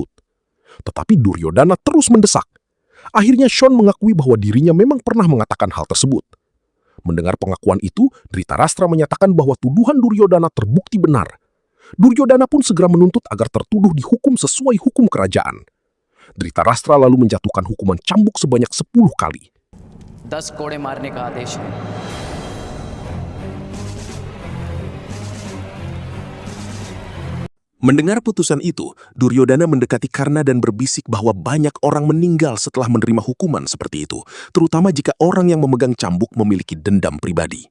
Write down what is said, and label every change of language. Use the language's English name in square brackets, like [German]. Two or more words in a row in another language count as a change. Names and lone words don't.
[Indonesian] Tetapi Duryodhana terus mendesak. Akhirnya Shon mengakui bahwa dirinya memang pernah mengatakan hal tersebut. Mendengar pengakuan itu, Dhritarashtra menyatakan bahwa tuduhan Duryodhana terbukti benar. Duryodhana pun segera menuntut agar tertuduh dihukum sesuai hukum kerajaan. Dhritarashtra lalu menjatuhkan hukuman cambuk sebanyak 10 kali. [Hindi] 10 कोड़े मारने का आदेश है। [Indonesian] Mendengar putusan itu, Duryodhana mendekati Karna dan berbisik bahwa banyak orang meninggal setelah menerima hukuman seperti itu, terutama jika orang yang memegang cambuk memiliki dendam pribadi.